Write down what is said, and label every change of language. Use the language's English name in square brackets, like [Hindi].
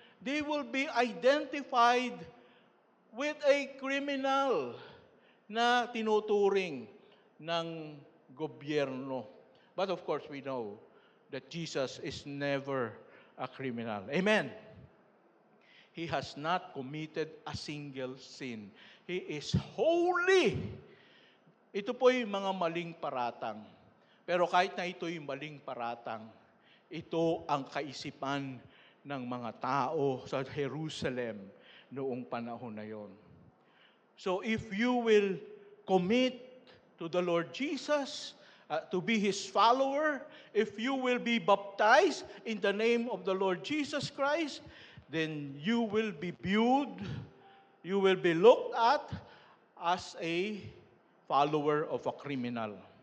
[English] They will be identified with a criminal [Filipino] na tinuturing ng gobyerno. [English] But of course, we know that Jesus is never a criminal. Amen. He has not committed a single sin. He is holy. [Filipino] Ito po yung mga maling paratang. Pero kahit na ito yung maling paratang, ito ang kaisipan ng mga tao sa Jerusalem noong panahon na yon. [English] So if you will commit to the Lord Jesus, to be His follower, if you will be baptized in the name of the Lord Jesus Christ, then you will be viewed, you will be looked at as a follower of a criminal.